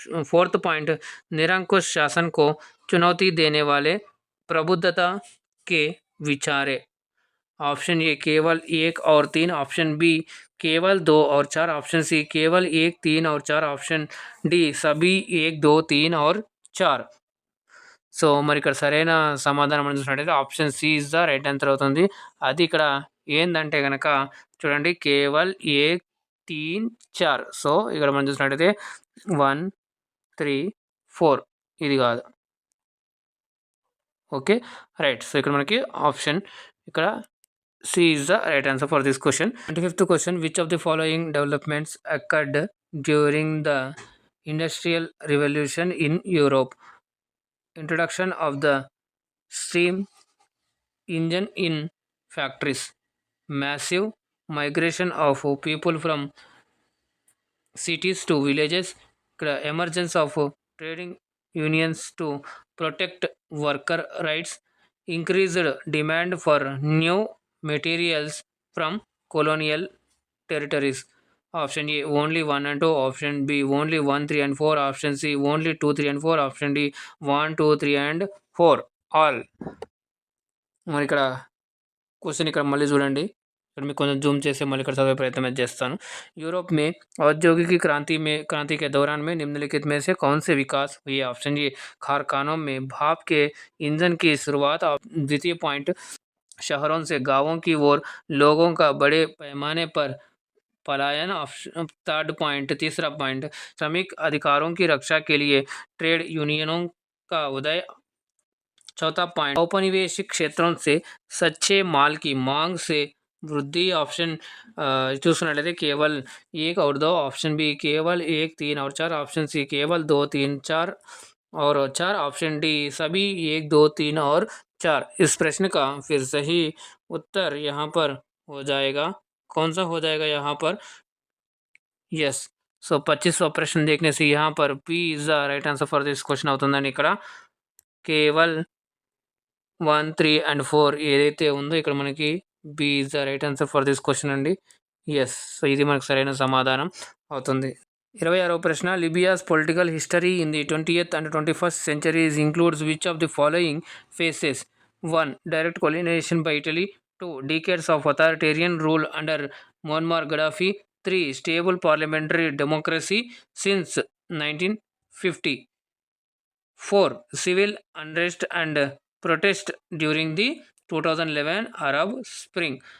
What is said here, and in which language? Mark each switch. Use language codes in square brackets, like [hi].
[hi] Fourth point, निरंकुश शासन को चुनौती देने वाले प्रबुद्धता के विचारे. ऑप्शन ए केवल 1 और 3, ऑप्शन बी केवल 2 और 4, ऑप्शन सी केवल 1 3 और 4, ऑप्शन डी सभी 1 2 3 और 4. [te] సో మరి ఇక్కడ సరైన సమాధానం మనం చూసినట్టయితే [en] option C is the right answer [te] అవుతుంది. అది ఇక్కడ ఏందంటే కనుక చూడండి, కేవల్ 1 3 4. సో ఇక్కడ మనం చూసినట్టయితే 1 3 4 ఇది కాదు. Okay right. సో ఇక్కడ మనకి [en] Option ఇక్కడ C is the right answer for this question. 25th question, which of the following developments occurred during the industrial revolution in Europe? Introduction of the steam engine in factories, massive migration of people from cities to villages, emergence of trading unions to protect worker rights, increased demand for new materials from colonial territories. Option A only 1 and 2, option B only 1 3 and 4, option C only 2 3 and 4, option D 1 2 3 and 4 all. [te] మరి ఇక్కడ question ఇక్కడ మళ్ళీ చూడండి. ఇక్కడ మీకు కొంచెం Zoom చేసి మళ్ళీ ఇక్కడ చదివే ప్రయత్నం అయితే చేస్తాను. [hi] यूरोप में औद्योगिक क्रांति के दौरान में निम्नलिखित में से कौन से विकास हुए? ऑप्शन ए, कारखानों में भाप के इंजन की शुरुआत. द्वितीय पॉइंट, शहरों से गांवों की ओर लोगों का बड़े पैमाने पर पलायन. थर्ड पॉइंट, तीसरा पॉइंट, श्रमिक अधिकारों की रक्षा के लिए ट्रेड यूनियनों का उदय. चौथा पॉइंट, औपनिवेशिक क्षेत्रों से सच्चे माल की मांग से वृद्धि. ऑप्शन [te] చూసుకున్నట్లయితే [hi] केवल 1 और 2, ऑप्शन बी केवल 1 3 और 4, ऑप्शन सी केवल 2 3 4 और 4, ऑप्शन डी सभी 1 2 3 और 4. इस प्रश्न का फिर सही उत्तर यहाँ पर हो जाएगा. कौन सा हो जाएगा यहाँ पर? यस. [te] సో 25వ ప్రశ్న [hi] देखने से यहाँ पर [en] P is the right answer for this question [te] అవుతుందని ఇక్కడ కేవల్ 1 3 and 4 ఏదైతే ఉందో ఇక్కడ మనకి [en] B is the right answer for this question [te] అండి. ఎస్. సో ఇది మనకు సరైన సమాధానం అవుతుంది. 26వ ప్రశ్న, [en] Libya's political history in the 20th and 21st centuries includes which of the following phases? 1 direct colonization by Italy, 2 decades of authoritarian rule under Muammar Gaddafi, 3 stable parliamentary democracy since 1950, 4 civil unrest and protest during the 2011 Arab Spring.